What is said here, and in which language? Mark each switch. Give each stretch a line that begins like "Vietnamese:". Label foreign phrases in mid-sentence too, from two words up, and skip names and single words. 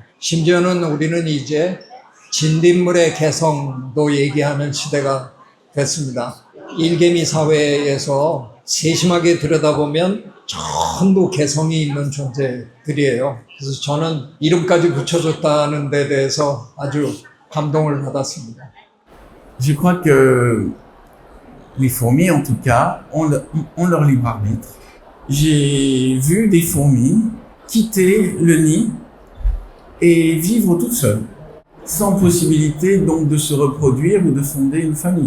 Korean: 심지어는 우리는 이제 진딧물의 개성도 얘기하는 시대가 됐습니다. 일개미 사회에서 세심하게 들여다보면 전부 개성이 있는 존재들이에요. 그래서 저는 이름까지 붙여줬다는 데 대해서 아주 감동을 받았습니다.
French: Je crois que les fourmis, en tout cas, ont leur libre arbitre. J'ai vu des fourmis quitter le nid et vivre toutes seules. sans possibilité donc de se reproduire ou de fonder une famille.